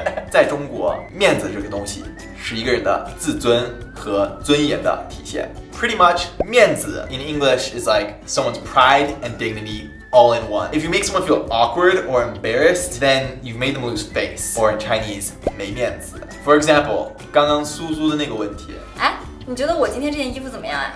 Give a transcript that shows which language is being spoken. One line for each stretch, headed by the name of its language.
Chinese: 在中国，面子这个东西是一个人的自尊和尊严的体现。
English: Pretty much, 面子 in English is like someone's pride and dignity all in one. If you make someone feel awkward or embarrassed, then you've made them lose face. Or in Chinese, 没面子。 For example,
Chinese: 刚刚苏苏的那个问题。哎，你觉得我今天这件衣服怎么样啊？